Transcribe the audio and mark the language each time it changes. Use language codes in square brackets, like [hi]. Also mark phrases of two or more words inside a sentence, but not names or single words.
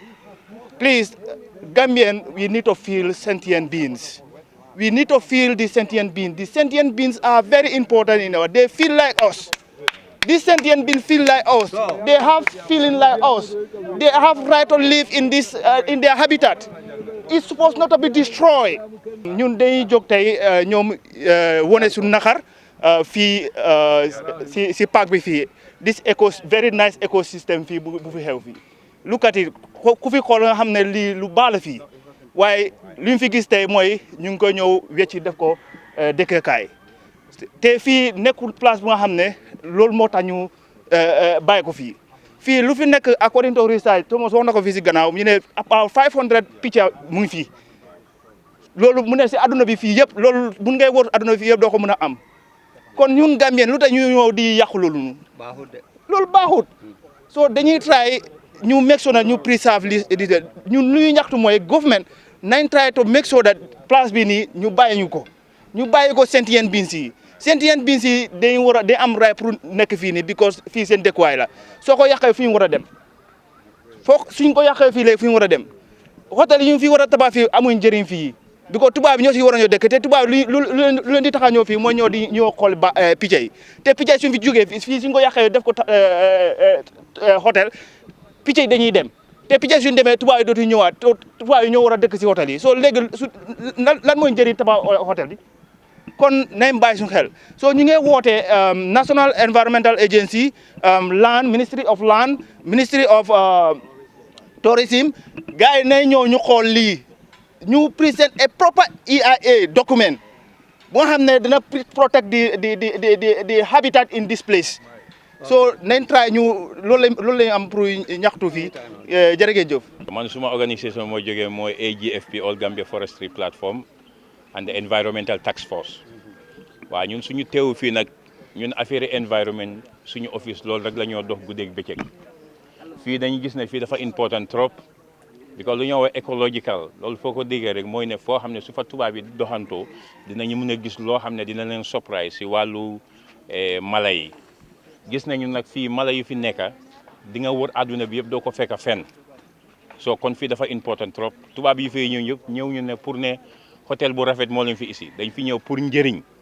[en] Please, Gambian, we need to feel sentient beings. We need to feel the sentient beings. The sentient beings are very important in our. They feel like us. These sentient beings feel like us. They have feeling like us. They have right to live in this in their habitat. It's supposed not to be destroyed. [wo] ñun dañuy jóg tey ñoom wone suñu naxar fii si parc bi fii [en] this very nice ecosystem [wo] fii bu fi xew fii. [en] Look at it [wo] ku fi xool nga xam ne lii lu baax la fii waaye li ñu fi gis tey mooy ñu ngi ko ñëw wecci def ko dëkkukaay te fii nekkul place bu nga xam ne loolu moo tax ñu bàyyi ko fii. fii lu fi nekk [en] according to research [wo] Thomas wax na ko fii si gannaaw ñu ne about 500 picca mu ngi fii loolu mu ne si adduna bi fii yëpp loolu mun ngay wër adduna bi fii yëpp doo ko mën a am kon ñun Gambien lu tax ñu ñëw di yàqu loolu loolu baaxut so dañuy try ñu [en] make sure that [wo] ñu preserve li ñun lu ñuy ñaxtu mooy government nañ [en] try to make sure that place [wo] bi nii ñu bàyyi ko [en] sentient beings [wo] yi [en] sentient beings [wo] yi dañ war a day am right pour nekk fii nii because fii seen dëkkuwaay la soo ko yàqee fi ñu war a dem suñ ko yàqee fii léegi fi ñu war a dem hôtel yi ñu fi war a tabax fii amuñ njëriñ fii because tubaab bi ñoo si war a ñëw dëkk te tubaab lu leen di tax a ñëw fii mooy ñoo xool ba picc yi te picc yi suñ fi jógee fii suñ ko yàqee def ko hôtel picc yi dañuy dem te picc yi suñ demee tubaab yi dootu ñëwaat tubaab yi ñoo war a dëkk si hôtel yi soo léegi lan mooy njëriñ tabax hôtel bi kon nañ bàyyi suñu xel so ñu ngi woote National Environmental Agency land Ministry of Land Ministry of Tourism gars yi nañ ñëw ñu xool lii ñu [en] present a proper EIA document [wo] boo xam ne dina [en] protect the habitat in this place [wo] so nañ try ñu loolu lañ am pour ñaxtu fii jërë ngeen jëf. man suma organisation moo jógee mooy AGFP All Gambia Forestry Platform and the Environmental Task Force waaw ñun suñu teew fii nag ñun affaire environment suñu office loolu rek la ñoo dox guddeeg bëccëg fii dañuy gis ne fii dafa [fr] important trop [wo] because lu ñoo wax ecological loolu foo ko déggee rek mooy ne foo xam ne su fa tubaab yi doxantoo dinañu mën a gis loo xam ne dina leen surprise si wàllu mala yi gis nañu nag fii mala yu fi nekka di nga wër àdduna bi yëpp doo ko fekk fenn soo kon fii dafa [fr] important trop [wo] tubaab yi fay ñëw ñu ne pour ne hôtel bu rafet moo leen fi ici dañ fi ñëw pour njëriñ